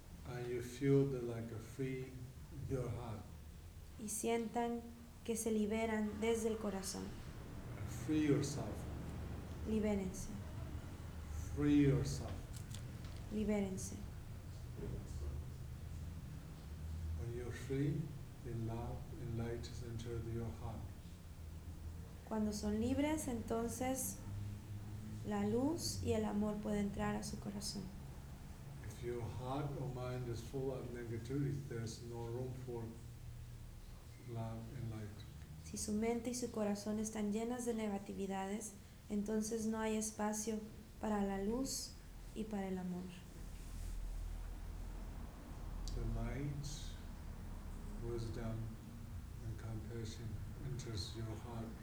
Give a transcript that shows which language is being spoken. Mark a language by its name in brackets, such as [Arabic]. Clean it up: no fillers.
[English] And you feel the, like a free your heart. [Spanish] Y sientan que se liberan desde el corazón. [English] Free yourself. [Spanish] Libérense. [English] Free yourself. [Spanish] Libérense. [English] When you're free, the love and light has entered your heart. [Spanish] Cuando son libres, entonces la luz y el amor puede entrar a su corazón. [English] If your heart or mind is full of negativity, there's no room for love and light. [Spanish] Si su mente y su corazón están llenas de negatividades, entonces no hay espacio para la luz y para el amor. [English] The light, wisdom, and compassion enters your heart.